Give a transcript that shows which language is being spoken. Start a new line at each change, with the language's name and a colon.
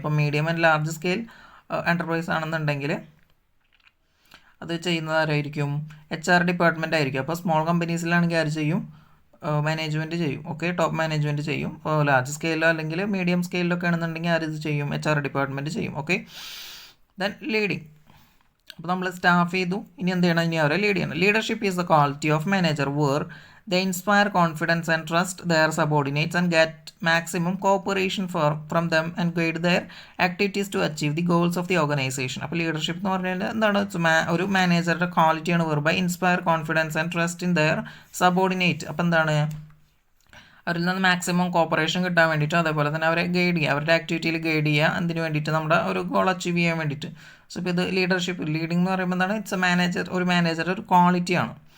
Malayalam: അപ്പോൾ medium and large scale enterprise ആണെന്നുണ്ടെങ്കിൽ അത് ചെയ്യുന്നതാരായിരിക്കും, HR ഡിപ്പാർട്ട്മെൻ്റ് ആയിരിക്കും. അപ്പോൾ സ്മോൾ കമ്പനീസിലാണെങ്കിൽ ആര് ചെയ്യും, മാനേജ്മെൻറ്റ് ചെയ്യും. ഓക്കെ, ടോപ്പ് മാനേജ്മെൻറ്റ് ചെയ്യും. അപ്പോൾ ലാർജ് സ്കെയിലോ അല്ലെങ്കിൽ മീഡിയം സ്കെയിലൊക്കെ ആണെന്നുണ്ടെങ്കിൽ ആര് ഇത് ചെയ്യും, HR ഡിപ്പാർട്ട്മെൻറ്റ് ചെയ്യും. Okay, then leading. അപ്പോൾ നമ്മൾ സ്റ്റാഫ് ചെയ്തു, ഇനി എന്ത് ചെയ്യണം, ഇനി അവരെ ലീഡ് ചെയ്യണം.
English: Leadership is the quality of manager where they inspire confidence and trust their subordinates and get maximum cooperation from them and guide their activities to achieve the goals of the organization.
Malayalam: അപ്പോൾ leadership എന്ന് പറഞ്ഞാൽ എന്താണ്, ഒരു മാനേജറുടെ ക്വാളിറ്റിയാണ് വെറുതെ
English: Inspire confidence and trust in their subordinate.
Malayalam: അപ്പോൾ എന്താണ്, അവരിൽ നിന്ന് മാക്സിമം കോപ്പറേഷൻ കിട്ടാൻ വേണ്ടിയിട്ട്, അതേപോലെ തന്നെ അവരെ ഗൈഡ് ചെയ്യുക, അവരുടെ ആക്ടിവിറ്റിയിൽ ഗൈഡ് ചെയ്യുക, എന്തിനു വേണ്ടിയിട്ട്, നമ്മുടെ ഒരു ഗോൾ അച്ചീവ് ചെയ്യാൻ വേണ്ടിയിട്ട്. സോ ഇപ്പോൾ ഇത് ലീഡർഷിപ്പ്, ലീഡിംഗ് എന്ന് പറയുമ്പോൾ എന്താണ്, ഇറ്റ്സ് എ മാനേജർ, ഒരു മാനേജറുടെ ഒരു ക്വാളിറ്റിയാണ്.